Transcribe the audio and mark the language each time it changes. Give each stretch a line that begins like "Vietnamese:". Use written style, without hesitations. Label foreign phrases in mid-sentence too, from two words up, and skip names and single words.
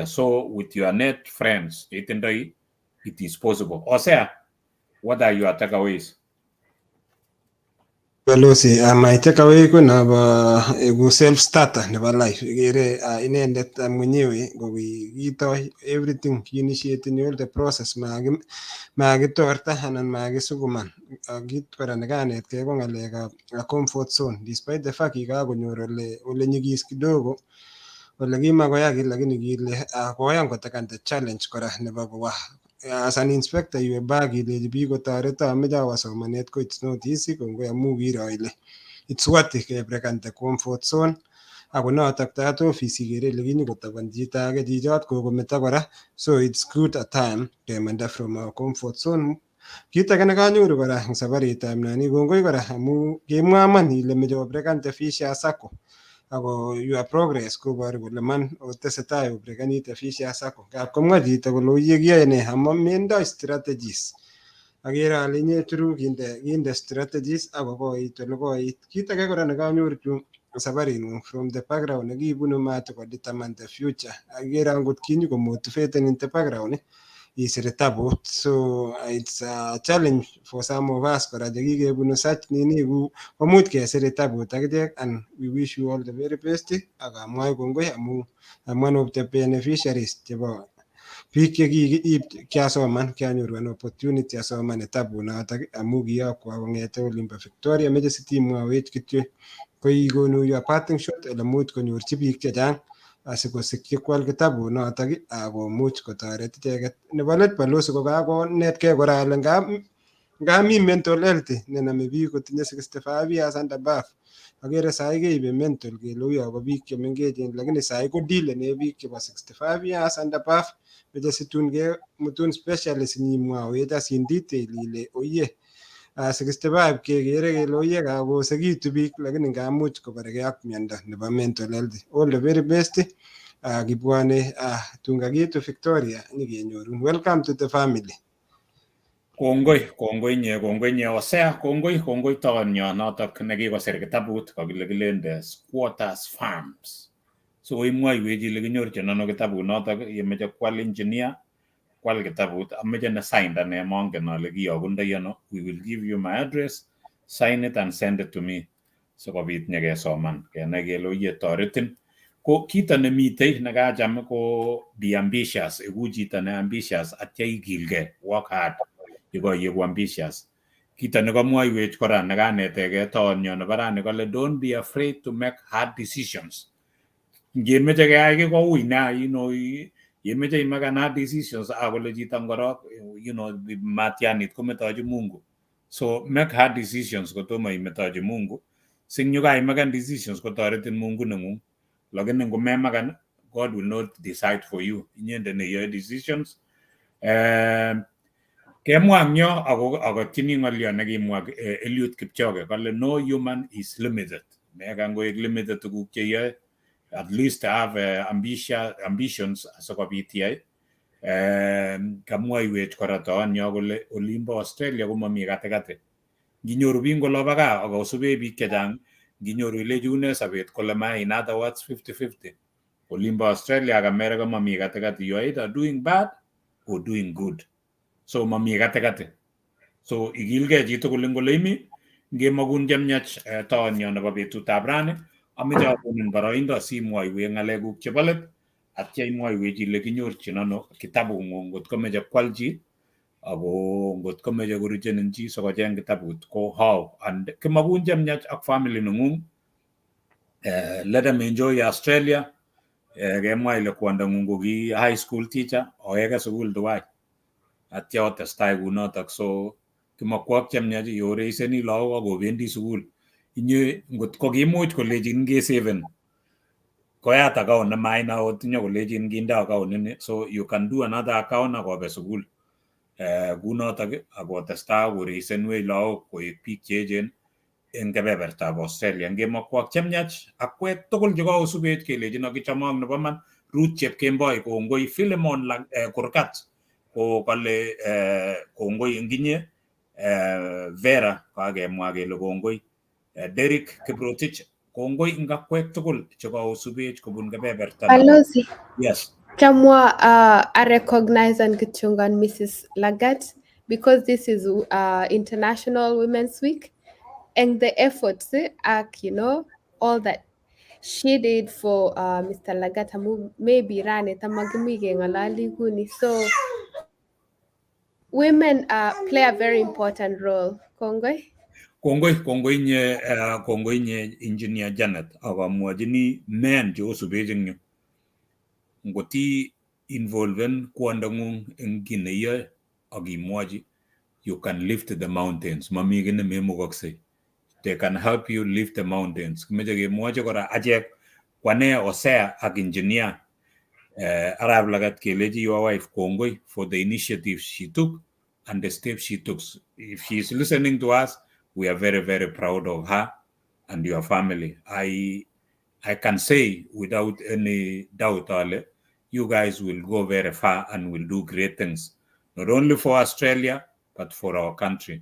English: So with your net friends, it is possible. Osea, what are your takeaways? Balozi, my takeaway
Kalenjin: ko na ba
English: self starter nebo life.
Kalenjin: Igere inendet mwenyewe kokito
English: everything initiating all the process
Kalenjin: makitorta anan makisukuman. Kit kora nekanetkei ko ng'alekab
English: comfort zone despite the fact
Kalenjin: kikakonyor ole nyikis kidogo ole kimakoyaki lakini kile koyan kotakante challenge kora nebo kowa
English: as an inspector
Kalenjin: iwe back ilechi biik kotoreto ameche awo somanet ko
English: it's not easy
Kalenjin: kongoi amu kiro ile
English: it's worth
Kalenjin: kebrekante
English: comfort zone
Kalenjin: ako notok tat office ikere ile kinyikotaban chito age chichot kokometo kora,
English: so it's good at time kemanda from our comfort zone.
Kalenjin: Kit age nekanyoru kora eng sabaritab nani, kongoi kora amu kemwaman ile meche obrekante Fisher Sacco ako
English: your progress
Kalenjin: koboru kole man otesetai obrekanite Fisher Sacco. Ngap komwa chito kole oye kiyoe ne amu mendoi strategies. Akere ale inye turu kinde strategies ako koit ole koit. Kit age kora nekanyoru sabaring'ung
English: from the background
Kalenjin: nekibunu matikodetermine the future. Akere angot kinyi komotivaten
English: in the background
Kalenjin: isir tabut.
English: So it's a challenge for some of us
Kalenjin: kora chekikebunu such nini komuch kesir tabut akichek,
English: and we wish you all the very best.
Kalenjin: Akamwai kongoi amu
English: I'm one of the beneficiaries
Kalenjin: chebo biik kiasoman, kianyoru
English: an opportunity
Kalenjin: asoman tabut notok amu kiyokwa kong'ete Olimbo Victoria, meche sitimwawech kityo koikonu
English: your parting shot
Kalenjin: ole much konyorchi biik chechang asikosikyi kwal kitabut notok akomuch kotoret icheket. Nebo let Balozi ko kakonetkei kora ale ngap mi
English: mental health
Kalenjin: nenome biik kotinye
English: 65 years and above.
Kalenjin: Akere sahi keibe mental kele uyo ko biik chemengechen, lakini sahi ko dilene biik chebo
English: 65 years and above.
Kalenjin: Meche situn kemutun specialist nyimwawech
English: as in detail
Kalenjin: ile oye 65 kekere kele oye kakosekitu biik, lakini ngamuch kobargei ak miondo nebo
English: mental health. All the very best.
Kalenjin: Kibwane tungakitu Victoria nyikenyorun.
English: Welcome to the family.
Kalenjin: Kongoi nye Osea, kongoi tonyo notok nekikosir kitabut kakile kilende Squatters Farms. So imwaiwech ile kinyorchin ano kitabut notok, yemeche kwal engineer kwal kitabut, ameche ne signed ane mongen ale kiyokundoi ano.
English: We will give you my address, sign it and send it to me
Kalenjin: sikobit nyekesoman kenai kele oye toretin. Ko kito nemitei nekacham ko
English: be ambitious,
Kalenjin: iku chito ne ambitious atya ikilgei,
English: work hard yeku ambitious.
Kalenjin: Kito nekamwaiwech kora nekanetegei tonyo nebo rani kole
English: don't be afraid to make hard decisions.
Kalenjin: Ngemeche keyai ki koui na, yemeche imakan
English: hard decisions
Kalenjin: akole chito ngorok, matianit kometochi Mungu.
English: So make hard decisions
Kalenjin: kotomo imetochi Mungu. Sing yu kaimakan decisions kotoretin Mungu neng'ung. Lakini ngomemakan,
English: God will not decide for you.
Kalenjin: Inyende neyoe decisions. Kemwa ngyo ako tini ng'olyo nekimwa Eliud Kipchoge kole
English: no human is limited.
Kalenjin: Mekan koek limited tuguk cheyoe.
English: At least have ambitions
Kalenjin: asikobit iyai. Kamwaiwech kora tonyo kole Olimbo Australia komami katikati. Nginyoru biik ngoloba gaa akosube biik chechang, nginyoru ilechi une sabet kole ma,
English: in other words 50-50.
Kalenjin: Olimbo Australia ak America mami katikati.
English: You are either doing bad or doing good.
Kalenjin: So mami katikati. So igilgei chitugul eng ole imi, ngemakun chemyach tonyo nebo betutab rani, Ameche akonin boroindo simwoiwech ng'alekuk chebo let atya imwoiwech ile kinyorchin ano kitabung'ung ngot komeche kwal chi ako ngot komeche koruchenin chi sikocheng kitabut ko
English: how and
Kalenjin: kimakun chemyach ak family neng'ung.
English: Let them enjoy Australia.
Kalenjin: Kemwa ile kwondong'ung ko ki
English: high school teacher
Kalenjin: oweke sukul tuwai atya otestai kunotok, so kimakwok chemyach yoreiseni lagok akobendi sukul. Inye ngot ko kimuch kolechin kesaven koyat account nemaina otinye kolechin kinde account nini, so you can do another account akobe sukul kunotok akotestai koreisenwech lagok koek biik che echen eng kebebertab Australia. Ngemakwok chemyach akwek tugul chekaosubech kelechin akichomok nebo man Ruth Chepkemboi kongoi, Philemon Kurgat ko kale kongoi eng inye, Vera kakemwa kele kongoi, Derek Kiprotich kongoi eng akwek tugul chekaosubech kobun kebeberta. Balozi.
English: Yes. Chamwa I recognize and kichungan Mrs. Lagat because this is International Women's Week and the efforts all that she did for Mr. Lagat maybe
Kalenjin: rane tamagimi ngalali guni,
English: so women play a very important role.
Kalenjin: Kongoi. Kongoi nye Engineer Janet akamwachini men cheosubech eng yu. Ngoti involven kwondong'ung eng ki neiyoe akimwochi,
English: you can lift the mountains.
Kalenjin: Mami ki nememukoksei.
English: They can help you lift the mountains.
Kalenjin: Kimeche kemwochi kora achek kwane Osea ak engineer Arab Lagat kelechi
English: your wife
Kalenjin: kongoi
English: for the initiative she took and the steps she took. If she is listening to us, we are very, very proud of her and your family. I can say without any doubt, Ale, you guys will go very far and will do great things, not only for Australia, but for our country.